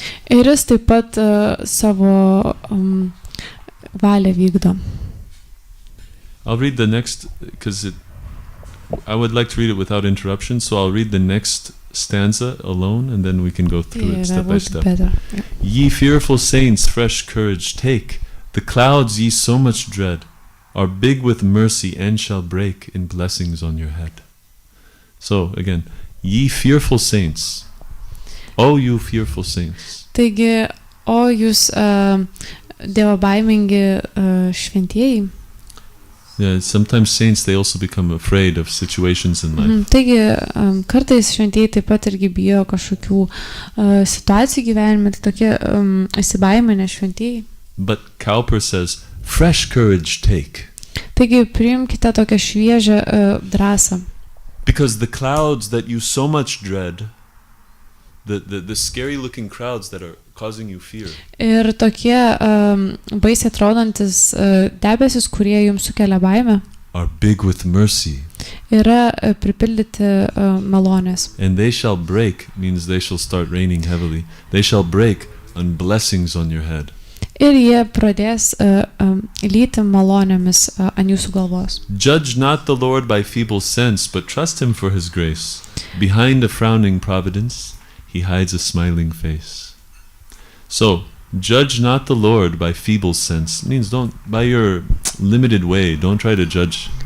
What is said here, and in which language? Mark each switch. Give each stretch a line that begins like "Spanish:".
Lithuanian: Ir jis taip pat savo valią vykdo.
English: I'll read the next, because I would like to read it without interruption, so I'll read the next stanza alone, and then we can go through it step by step. Better. Yeah. Ye fearful saints, fresh courage take. The clouds ye so much dread are big with mercy and shall break in blessings on your head. So, again, ye fearful saints. O you fearful saints.
Lithuanian: Taigi, o jūs dievobaimingi šventieji.
English: Yeah, sometimes saints, they also become afraid of situations in life.
Lithuanian: Taigi, kartais šventieji taip pat irgi bijo kažkokių situacijų gyvenime, tai tokie įsibaiminę šventieji.
English: But Cowper says, fresh courage take.
Lithuanian: Taigi, priimkite tokią šviežią drąsą.
English: Because the clouds that you so much dread, the scary looking clouds that are causing you fear.
Lithuanian: Ir tokie baisiai atrodantis debesis, kurie jums sukelia baimę,
English: are big with mercy.
Lithuanian: Yra pripildyti malonės.
English: And they shall break means they shall start raining heavily. They shall break on blessings on your head.
Lithuanian: Ir jie pradės lyti malonėmis ant jūsų galvos.
English: Judge not the Lord by feeble sense, but trust him for his grace. Behind a frowning providence, he hides a smiling face. So, judge not the Lord by feeble sense. Means don't, by your limited way, don't try to judge.